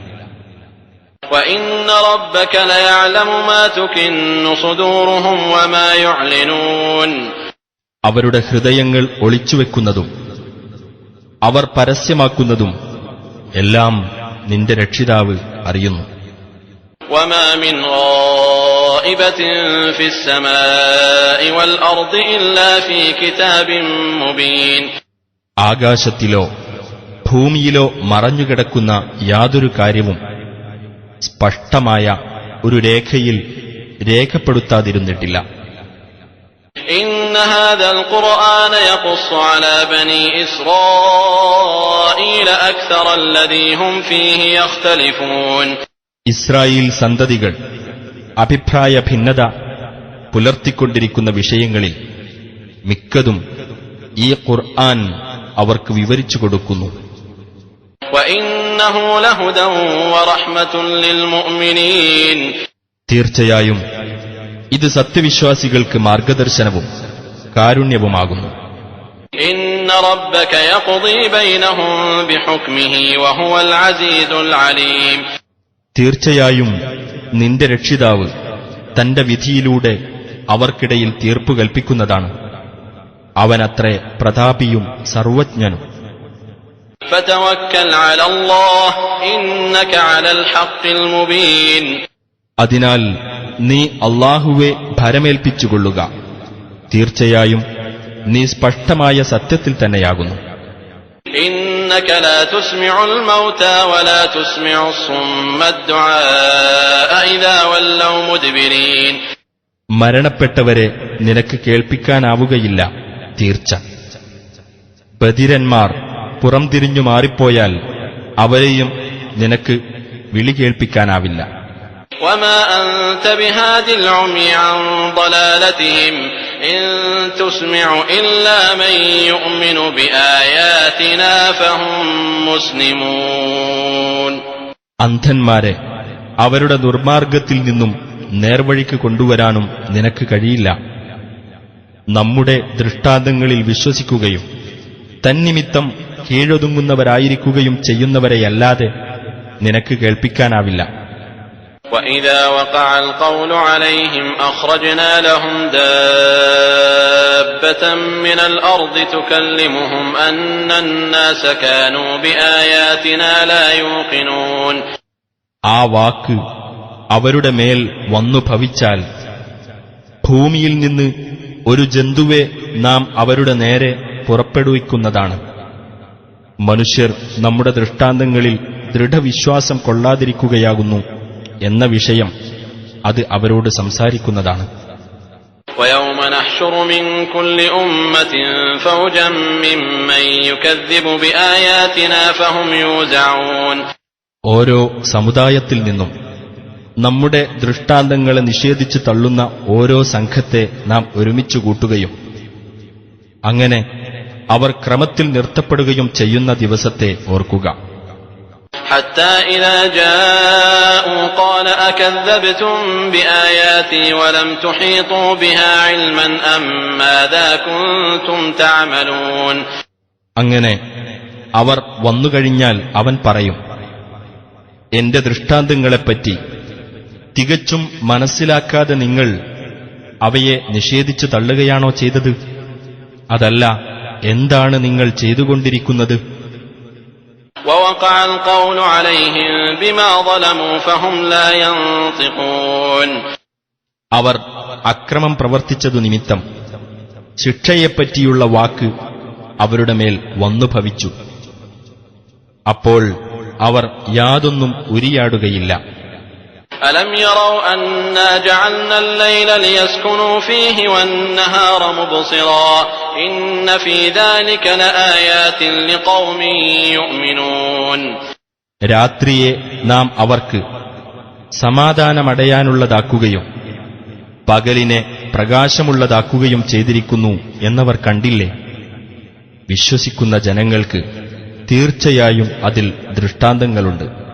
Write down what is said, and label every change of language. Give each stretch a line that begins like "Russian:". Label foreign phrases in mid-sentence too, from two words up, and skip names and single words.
Arabic: وإن ربك ليعلم ما تكن صدورهم وما يعلنون.
Malayalam: അവരുടെ ഹൃദയങ്ങൾ ഒളിച്ചുവെക്കുന്നതും അവർ പരസ്യമാക്കുന്നതും എല്ലാം നിന്റെ രക്ഷിതാവ് അറിയുന്നു.
Arabic: وما من غائبة في السماء والأرض إلا في كتاب مبين.
Malayalam: ആകാശത്തിലോ ഭൂമിയിലോ മറഞ്ഞുകിടക്കുന്ന യാതൊരു കാര്യവും സ്പഷ്ടമായ ഒരു രേഖയിൽ രേഖപ്പെടുത്താതിരുന്നിട്ടില്ല.
Arabic: إن هذا القرآن يقص على بني إسرائيل أكثر الذي هم فيه يختلفون.
Malayalam: ഇസ്രായേൽ സന്തതികൾ അഭിപ്രായ ഭിന്നത പുലർത്തിക്കൊണ്ടിരിക്കുന്ന വിഷയങ്ങളിൽ മിക്കതും ഈ ഖുർആൻ അവർക്ക് വിവരിച്ചു കൊടുക്കുന്നു.
Arabic: وإن وإنه لهدى ورحمة للمؤمنين.
Malayalam: തീർച്ചയായും ഇത് സത്യവിശ്വാസികൾക്ക് മാർഗദർശനവും കാരുണ്യവുമാകുന്നു.
Arabic: إن ربك يقضي بينهم بحكمه وهو العزيز العليم.
Malayalam: തീർച്ചയായും നിന്റെ രക്ഷിതാവ് തന്റെ വിധിയിലൂടെ അവർക്കിടയിൽ തീർപ്പു കൽപ്പിക്കുന്നതാണ്. അവനത്രേ പ്രതാപിയും സർവജ്ഞനും.
Arabic: فتوكل على الله إنك على الحق المبين.
Malayalam: അതിനാൽ നീ അല്ലാഹുവെ ഭരമേൽപ്പിച്ചുകൊള്ളുക. തീർച്ചയായും നീ സ്പഷ്ടമായ സത്യത്തിൽ തന്നെയാകുന്നു.
Arabic: إنك لا تسمع الموتى ولا تسمع الصم الدعاء إذا ولوا مدبرين.
Malayalam: മരണപ്പെട്ടവരെ നിനക്ക് കേൾപ്പിക്കാനാവുകയില്ല. തീർച്ച ബധിരന്മാർ പുറംതിരിഞ്ഞു മാറിപ്പോയാൽ അവരെയും നിനക്ക് വിളി കേൾപ്പിക്കാനാവില്ല.
Arabic: وما أنت بهاد العمي عن ضلالتهم إن تسمع إلا من يؤمن بآياتنا فهم مسلمون.
Malayalam: അന്ധന്മാരെ അവരുടെ ദുർമാർഗത്തിൽ നിന്നും നേർവഴിക്ക് കൊണ്ടുവരാനും നിനക്ക് കഴിയില്ല. നമ്മുടെ ദൃഷ്ടാന്തങ്ങളിൽ വിശ്വസിക്കുകയും തന്നിമിത്തം കീഴൊതുങ്ങുന്നവരായിരിക്കുകയും ചെയ്യുന്നവരെയല്ലാതെ നിനക്ക് കേൾപ്പിക്കാനാവില്ല.
Arabic: وإذا وقع القول عليهم أخرجنا لهم دابة من الأرض تكلمهم أن الناس كانوا بآياتنا لا يوقنون.
Malayalam: ആ വാക്ക് അവരുടെ മേൽ വന്നു ഭവിച്ചാൽ ഭൂമിയിൽ നിന്ന് ഒരു ജന്തുവെ നാം അവരുടെ നേരെ പുറപ്പെടുവിക്കുന്നതാണ്. മനുഷ്യർ നമ്മുടെ ദൃഷ്ടാന്തങ്ങളിൽ ദൃഢവിശ്വാസം കൊള്ളാതിരിക്കുകയാകുന്നു എന്ന വിഷയം അത് അവരോട് സംസാരിക്കുന്നതാണ്.
Arabic: ويوم نحشر من كل أمة فوجا ممن يكذب بآياتنا فهم يوزعون.
Malayalam: ഓരോ സമുദായത്തിൽ നിന്നും നമ്മുടെ ദൃഷ്ടാന്തങ്ങളെ നിഷേധിച്ചു തള്ളുന്ന ഓരോ സംഘത്തെ നാം ഒരുമിച്ചു കൂട്ടുകയും അങ്ങനെ അവർ ക്രമത്തിൽ നിർത്തപ്പെടുകയും ചെയ്യുന്ന ദിവസത്തെ ഓർക്കുക.
Arabic: حتى إذا جاءوا قال أكذبتم بآياتي ولم تحيطوا بها علما أم ماذا كنتم تعملون.
Malayalam: അങ്ങനെ അവർ വന്നുകഴിഞ്ഞാൽ അവൻ പറയും, എന്റെ ദൃഷ്ടാന്തങ്ങളെപ്പറ്റി തികച്ചും മനസ്സിലാക്കാതെ നിങ്ങൾ അവയെ നിഷേധിച്ചു തള്ളുകയാണോ ചെയ്തത്? അതല്ല, എന്താണ് നിങ്ങൾ ചെയ്തുകൊണ്ടിരിക്കുന്നത്?
Arabic: ووقع القول عليهم بما ظلموا فهم لا ينطقون.
Malayalam: അവർ അക്രമം പ്രവർത്തിച്ചതു നിമിത്തം ശിക്ഷയെപ്പറ്റിയുള്ള വാക്ക് അവരുടെ മേൽ വന്നു ഭവിച്ചു. അപ്പോൾ അവർ യാതൊന്നും ഉരിയാടുകയില്ല.
Arabic: ألم يروا أنا جعلنا الليل ليسكنوا فيه والنهار مبصرا إن في ذلك لآيات لقوم يؤمنون.
Malayalam: രാത്രിയെ നാം അവർക്ക് സമാധാനമടയാനുള്ളതാക്കുകയും പകലിനെ പ്രകാശമുള്ളതാക്കുകയും ചെയ്തിരിക്കുന്നു എന്നവർ കണ്ടില്ലേ? വിശ്വസിക്കുന്ന ജനങ്ങൾക്ക് തീർച്ചയായും അതിൽ ദൃഷ്ടാന്തങ്ങളുണ്ട്.